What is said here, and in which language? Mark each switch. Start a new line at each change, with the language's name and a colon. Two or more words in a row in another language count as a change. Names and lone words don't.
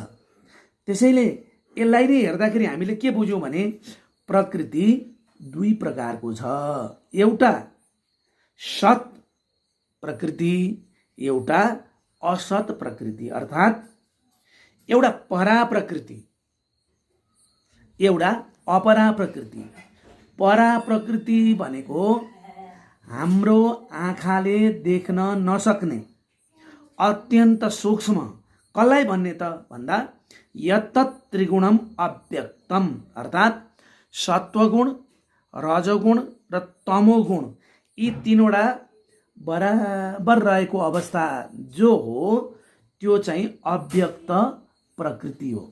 Nepali: त्यसैले यसलाई नै हेर्दाखेरि हामीले के बुझ्यौँ भने प्रकृति दुई प्रकारको छ। एउटा सत प्रकृति, एउटा असत प्रकृति, अर्थात् एउटा परा प्रकृति, एउटा अपरा प्रकृति। परा प्रकृति भनेको हाम्रो आँखाले देख्न नसक्ने अत्यन्त सूक्ष्म। कसलाई भन्ने त भन्दा
Sanskrit: यत्तत् त्रिगुणम अव्यक्तम,
Nepali: अर्थात् सत्वगुण, रजोगुण र तमोगुण, यी तीनवटा बराबर रहेको अवस्था जो हो त्यो चाहिँ अव्यक्त प्रकृति हो।